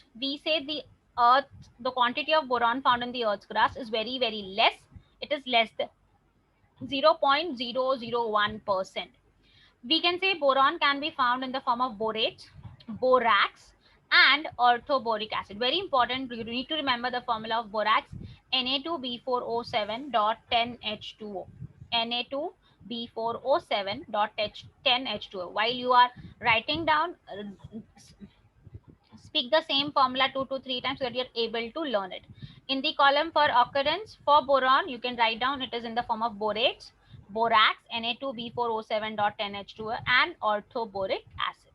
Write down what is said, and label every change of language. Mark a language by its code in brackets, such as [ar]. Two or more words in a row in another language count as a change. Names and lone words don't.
[en] We say the quantity of boron found in the Earth's crust is very, very less. It is less than 0.001%. We can say boron can be found in the form of borates, borax, and orthoboric acid. Very important, you need to remember the formula of borax, Na2B4O7.10H2O. Na2B4O7.10H2O. While you are writing down, speak the same formula 2 to 3 times so that you're able to learn it. In the column for occurrence for boron, you can write down it is in the form of borates, borax, Na2B4O7.10H2O, and orthoboric acid.